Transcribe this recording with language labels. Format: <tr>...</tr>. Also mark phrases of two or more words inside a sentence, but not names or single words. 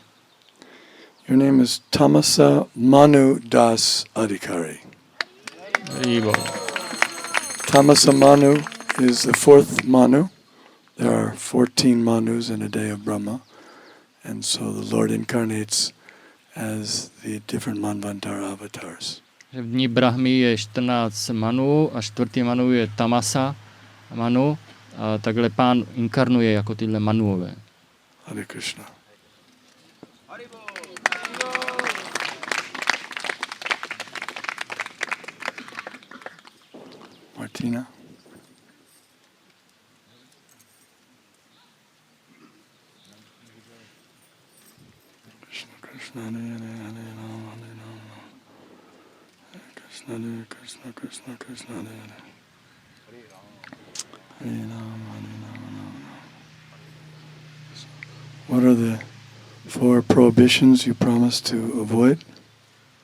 <en>Your name is Tamasa Manu Das Adhikari. Rivo. Tamasa Manu is the fourth Manu. There are 14 Manus in a day of Brahma. And so the Lord incarnates as the different Manvantara avatars.</en> <cs>V dní Brahmy je 14 Manu a čtvrtý Manu je Tamasa Manu. A takhle Pán inkarnuje jako tyhle Manuové.</cs> <sa>Hare Krishna. Martina. Krishna Krishna Hare Hare Hare Rama Hare Rama Hare Krishna Krishna Krishna Hare Hare Hare Rama Hare Rama.</sa> <en>What are the 4 prohibitions you promise to avoid?</en>